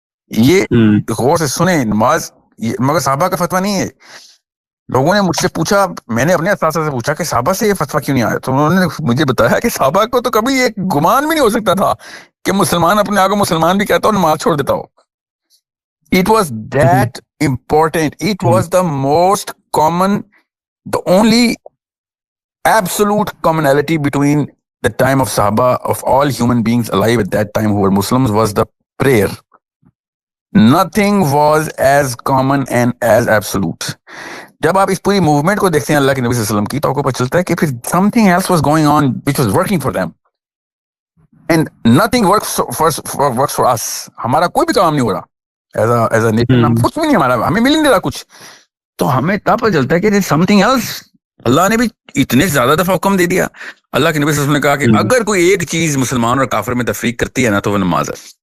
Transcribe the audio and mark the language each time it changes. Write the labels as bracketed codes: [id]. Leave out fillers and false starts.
[ur] یہ غور سے سنیں, نماز مگر صحابہ کا فتویٰ نہیں ہے. لوگوں نے مجھ سے پوچھا, میں نے اپنے اساتذہ سے پوچھا کہ صحابہ سے یہ فتویٰ کیوں نہیں آیا, تو انہوں نے مجھے بتایا کہ صحابہ کو تو کبھی ایک گمان بھی نہیں ہو سکتا تھا کہ مسلمان اپنے آپ کو مسلمان بھی کہتا ہو, نماز چھوڑ دیتا ہو. [en] It was that important. It was the most common, the only absolute commonality between the time of Sahaba, of all human beings alive at that time who were Muslims, was the prayer. Nothing was as common and as absolute. [ur] جب آپ اس پوری movement کو دیکھتے ہیں اللہ کے نبی صلی اللہ علیہ وسلم کی, تو آپ کو پتہ چلتا ہے کہ پھر [en] something else was going on which was working for them. And nothing works for us. [ur] ہمارا کوئی بھی کام نہیں ہو رہا [en] as a nation, [ur] ہم کچھ بھی نہیں, ہمارا ہمیں مل نہیں رہا کچھ. تو ہمیں تب پتہ چلتا ہے کہ [en] something else. [ur] اللہ نے بھی اتنے زیادہ دفعہ حکم دے دیا. اللہ کے نبی صلی اللہ علیہ وسلم نے کہا کہ اگر کوئی ایک چیز مسلمان اور کافر میں تفریق کرتی ہے نا, تو وہ نماز ہے.